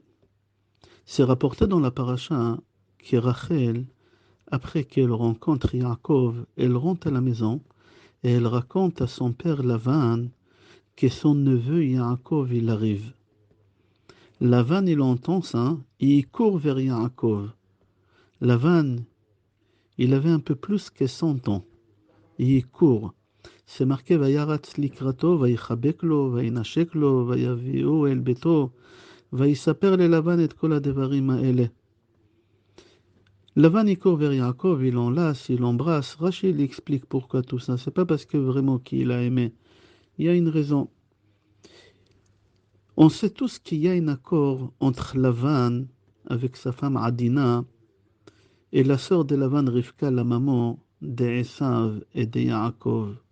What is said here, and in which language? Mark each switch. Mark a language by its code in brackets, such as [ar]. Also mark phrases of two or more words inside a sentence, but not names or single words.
[fr] C'est rapporté dans la paracha que Rachel, après qu'elle rencontre Yaakov, elle rentre à la maison et elle raconte à son père Lavan que son neveu Yaakov il arrive. Lavan il entend ça et il court vers Yaakov. Lavan, il avait un peu plus que 100 ans. Et il court. C'est marqué [he] וירץ לקראתו ויחבק לו וינשק לו ויביאהו אל ביתו ויספר ללבן את כל הדברים האלה. [fr] Lavan il court vers Yaakov, il l'enlace, il l'embrasse. Rachel il explique pourquoi tout ça. C'est pas parce que vraiment qu'il a aimé. Il y a une raison. On sait tous qu'il y a un accord entre Lavan avec sa femme Adina et la sœur de Lavan Rivka, la maman d'Esav et de Yaakov.